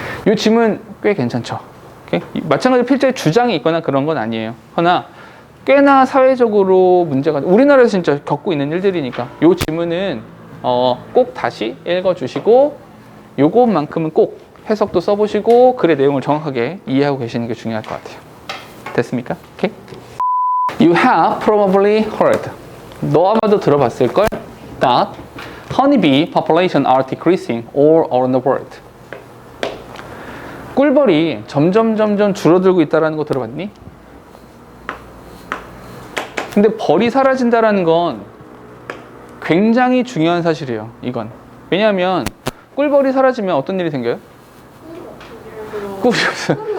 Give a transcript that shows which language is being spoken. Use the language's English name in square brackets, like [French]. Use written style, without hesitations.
[Korean] 이 질문 꽤 괜찮죠? 마찬가지로 필자의 주장이 있거나 그런 건 아니에요. 허나 꽤나 사회적으로 문제가 우리나라에서 진짜 겪고 있는 일들이니까 이 질문은 꼭 다시 읽어주시고 요것만큼은 꼭 해석도 써보시고 글의 내용을 정확하게 이해하고 계시는 게 중요할 것 같아요. 됐습니까? 오케이? [English] You have probably heard. [Korean] 너 아마도 들어봤을걸? [English] That honeybee population are decreasing all around the world. [Korean] 꿀벌이 점점 줄어들고 있다는 거 들어봤니? 근데 벌이 사라진다는 건 굉장히 중요한 사실이에요. 이건. 왜냐하면 꿀벌이 사라지면 어떤 일이 생겨요? 꿀이 없어.